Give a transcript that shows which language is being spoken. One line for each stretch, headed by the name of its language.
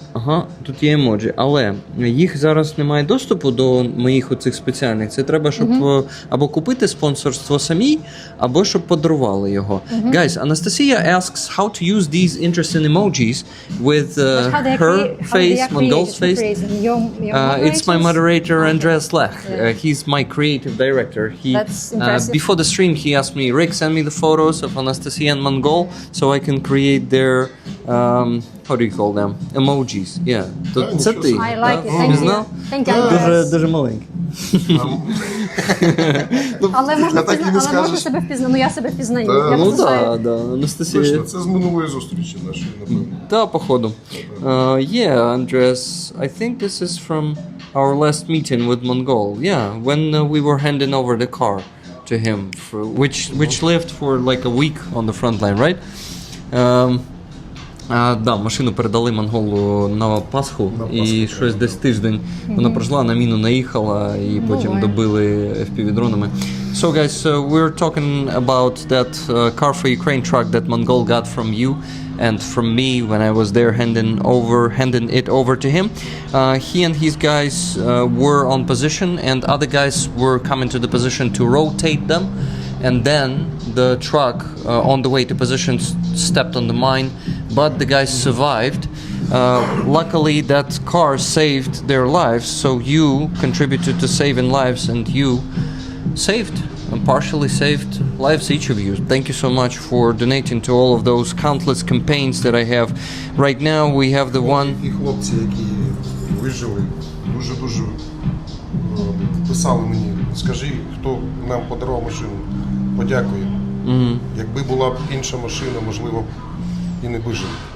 Ukrainian: Ага, тут є емоджі, але їх зараз немає доступу до моїх оцих спеціальних. Це треба, щоб або купити спонсорство самій, або щоб подарували його.
English: Guys, Anastasia asks how to use these interesting emojis with her face, Mongol's face. It's my moderator, Andreas Lech. He's my creative director. That's impressive. Before the stream, he asked me, Rick, send me the photos of Anastasia and Mongol so I can create their how do you call them? Emojis. Yeah.
Ukrainian: Це ти.
English: I like it. Thank you. Thank you.
Ukrainian: Дуже маленький. Але можна так і не скажеш. себе впізнати. Ну, я себе впізнаю. Я Ну просто так, да. Анастасія. Точно, це з минулої зустрічі нашої, напевно. Да, походу.
English: Yeah, Andres, I think this is from our last meeting with Mongol. Yeah, when we were handing over the car to him, which lived for like a week on the front line, right? Да, машину передали Монголу на Пасху, і щось десь тиждень вона прожила, на міну наїхала, і потім добили FPV-дронами. So guys, we're talking about that car for Ukraine truck that Mongol got from you and from me when I was there handing it over to him. He and his guys were on position, and other guys were coming to the position to rotate them. And then the truck on the way to position stepped on the mine, but the guys survived. Luckily, that car saved their lives, so you contributed to saving lives, and you saved and partially saved lives, each of you. Thank you so much for donating to all of those countless campaigns that I have. Right now, we have the one...
Ukrainian: І хлопці, які вижили, дуже-дуже писали мені, скажи, хто нам подарував машину. Подякую. Якби була б інша машина, можливо, і не вижив.